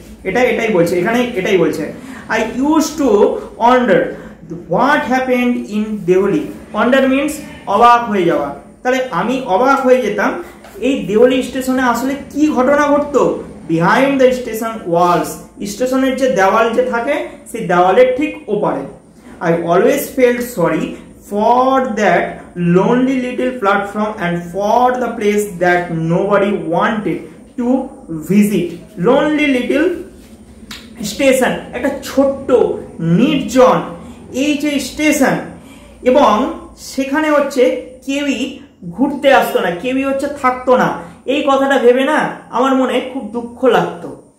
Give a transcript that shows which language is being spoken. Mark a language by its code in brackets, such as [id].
[bn] এটাই বলছে এখানে, এটাই বলছে। [en] I used to wonder what happened in Delhi. [bn] Wonder means অবাক হয়ে যাওয়া। তাহলে আমি অবাক হয়ে যেতাম এই দেহলি স্টেশনে আসলে কি ঘটনা ঘটতো। [en] behind the station walls, [bn] স্টেশনের যে দেওয়াল যে থাকে সেই দেওয়ালের ঠিক ওপারে। [en] I always felt sorry for that lonely little platform and for the place that nobody wanted to visit. Lonely little station, [bn] একটা ছোট্ট নির্জন এই যে স্টেশন, এবং সেখানে হচ্ছে কেউই ঘুরতে আসতো না, কেউই হচ্ছে থাকতো না। এই কথাটা ভেবে না আমার মনে খুব দুঃখ লাগতো।